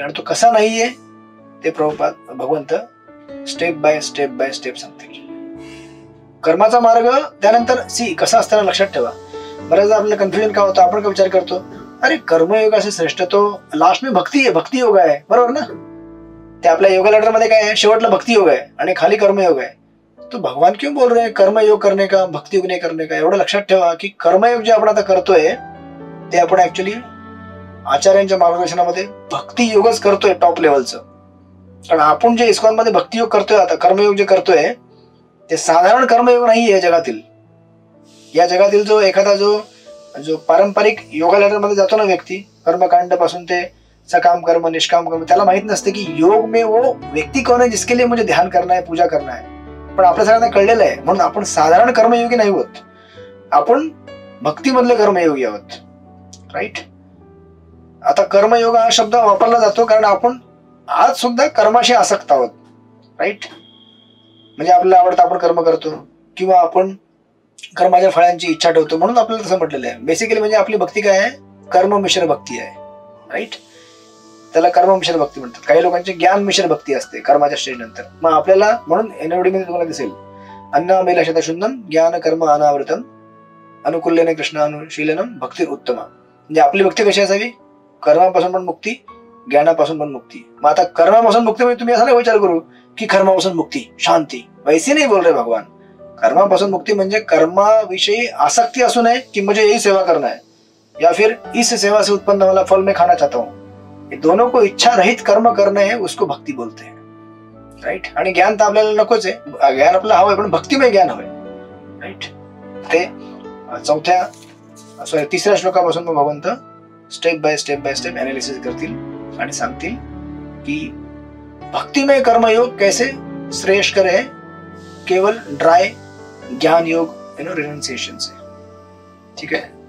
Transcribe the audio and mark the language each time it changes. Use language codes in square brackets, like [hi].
[mr] आणि तो कसा नाहीये ते प्रभुपाद भगवंत स्टेप बाय स्टेप सांगतील. कर्माचा मार्ग त्यानंतर कसा असताना लक्षात ठेवा. बऱ्याचदा आपल्याला कन्फ्युजन का होतं, आपण काय विचार करतो, अरे कर्मयोगाचे श्रेष्ठ तो लास्ट में भक्ती आहे, भक्ती योग आहे, बरोबर ना. ते आपल्या योगा लेटर मध्ये काय आहे, शेवटला भक्ती योग आहे आणि खाली कर्मयोग आहे. [hi] तो भगवान क्यों बोल रहे हैं कर्मयोग करने का, भक्ती योग नाही करने का. [mr] एवढं लक्षात ठेवा की कर्मयोग जे आपण आता करतोय ते आपण ऍक्च्युली आचार्यांच्या मार्गदर्शनामध्ये भक्ती योगच करतोय टॉप लेवलचं. कारण आपण जे इस्कॉन मध्ये भक्ती योग करतोय, आता कर्मयोग जे करतोय ते साधारण कर्मयोग नाही आहे जगातील. या जगातील जो एखादा जो पारंपरिक योगा लेटर मध्ये जातो ना व्यक्ती, कर्मकांड पासून ते सकाम कर्म निष्काम कर्म, त्याला माहित नसते की [hi] योग में वो व्यक्ती कौन है जिसके लिए मुझे ध्यान करना है, [mr] पूजा करना है. पण आपल्या सगळ्यांना कळलेलं आहे, म्हणून आपण साधारण कर्मयोगी नाही होत, आपण भक्तीमधले कर्मयोगी आहोत. राईट. आता कर्मयोग हा शब्द वापरला जातो कारण आपण आज सुद्धा कर्माशी आसक्त आहोत. राईट. म्हणजे आपल्याला आवडतं आपण कर्म करतो किंवा आपण कर्माच्या फळांची इच्छा ठेवतो, म्हणून आपल्याला तसं म्हटलेलं आहे. बेसिकली म्हणजे आपली भक्ती काय आहे, कर्म मिश्र भक्ती आहे. राईट. त्याला कर्म मिश्र भक्ती म्हणतात. काही लोकांची ज्ञान मिश्र भक्ती असते कर्माच्या स्टेज नंतर. मग आपल्याला म्हणून एनओडी मध्ये तुम्हाला दिसेल अन्नामेलशत शुद्धम ज्ञान कर्म अनावृतम अनुकूल्यने कृष्ण अनुशीलनम भक्ती उत्तमा. म्हणजे आपली भक्ती कशी असावी, कर्मापासून पण मुक्ती, ज्ञानापासून पण मुक्ती. मग आता कर्मापासून मुक्ती म्हणजे तुम्ही असा नाही विचार करू की कर्मापासून मुक्ती शांती, [hi] वैसे नाही बोल रहे भगवान. [mr] कर्मापासून मुक्ती म्हणजे कर्माविषयी आसक्ति असू नये कि [hi] मुझे यही सेवा करना है या फिर इस सेवा से उत्पन्न वाला फल मैं खाना चाहता हूँ. ये दोनों को इच्छा रहित कर्म करणे है, उसको भक्ती बोलते हैं. राईट. [mr] आणि ज्ञान तर आपल्याला नकोच आहे, ज्ञान आपल्याला हवंय पण भक्तिमय ज्ञान हवंय. राईट. ते तिसऱ्या श्लोकापासून मग भगवंत स्टेप बाय स्टेप अनालिसिस करतील आणि सांगतील की भक्तिमय कर्मयोग [hi] कैसे श्रेयस्कर है केवल ड्राय ज्ञान योग रिनन्सिएशन से. [mr] ठीक आहे.